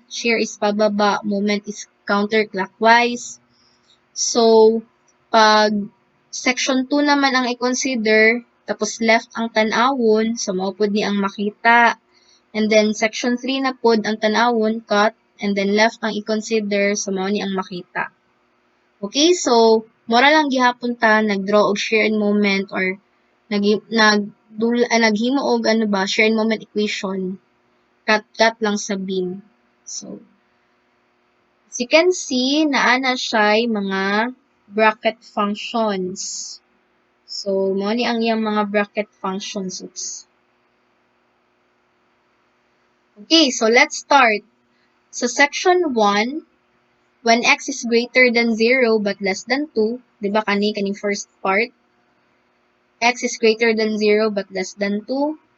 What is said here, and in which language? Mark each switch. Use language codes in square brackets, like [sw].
[tl] Shear is pababa, moment is counterclockwise. [ceb] So, pag section 2 naman ang i-consider, tapos left ang tanawon, so maupod ni ang makita. And then, section 3 na pod ang tanawon, cut, and then left ang i-consider, so mao ni ang makita. Okay, so, mora lang gihapon ta, nag-draw og shear and moment, or naghimo og shear and moment equation. Cut lang sa beam. So, as you can see, naana siya mga bracket functions. So, mo ni ang iyang mga bracket functions. Oops. [en] Okay, so let's start. So, section 1, when x is greater than 0 but less than 2, [ceb] di ba kaning first part? [en] X is greater than 0 but less than 2.